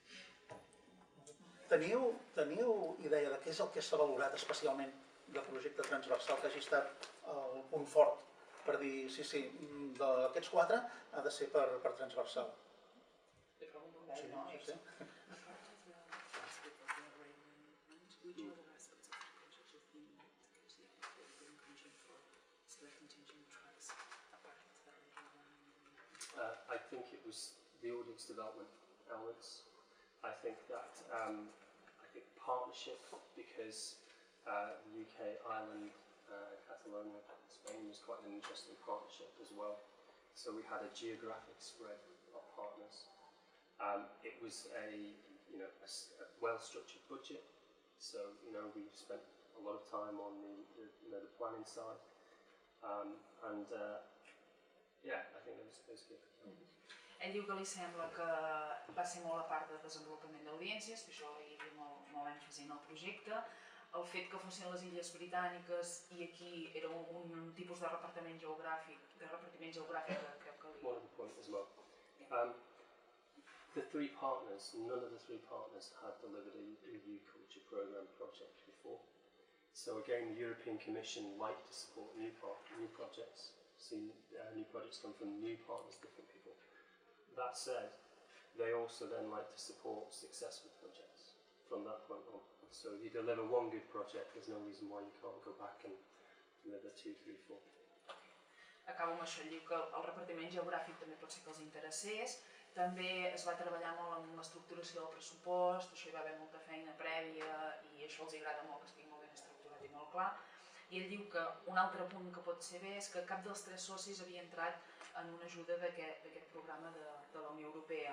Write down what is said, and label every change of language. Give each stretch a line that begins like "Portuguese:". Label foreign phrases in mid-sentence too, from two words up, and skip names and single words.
Catalan: Teniu idea de què és el que s'ha valorat especialment del projecte transversal que hagi estat el punt fort per dir, sí, d'aquests 4 ha de ser per transversal? Li pregunto un no? Sí.
English: I think it was the audience development elements. I think that partnership, because the UK, Ireland, Catalonia, Spain was quite an interesting partnership as well. So we had a geographic spread of partners. It was a well-structured budget. So we spent a lot of time on the planning side, yeah, I think it was good.
Catalan: Ell diu que li sembla que va ser molt a part de desenvolupament d'audiències, que això hi havia molt èmfasi en el projecte, el fet que fossin les Illes Britàniques i aquí era un tipus de repartiment geogràfic, que crec que li...
English: One of the points as well. The 3 partners, none of the 3 partners had delivered a EU culture programme project before. So again, the European Commission like to support new projects. See new projects come from new partners, different people. That said, they also then like to support successful projects from that point on. So if you deliver one good project, there's no reason why you can't go back and deliver 2, 3, 4.
Catalan: Acabo amb això, diu que el repartiment geogràfic també pot ser que els interessés. També es va treballar molt amb l'estructuració del pressupost, això hi va haver molta feina prèvia i això els agrada molt, que estigui molt ben estructurat i molt clar. I ell diu que un altre punt que pot ser bé és que cap dels 3 socis havia entrat en una ajuda d'aquest programa de la Unió Europea.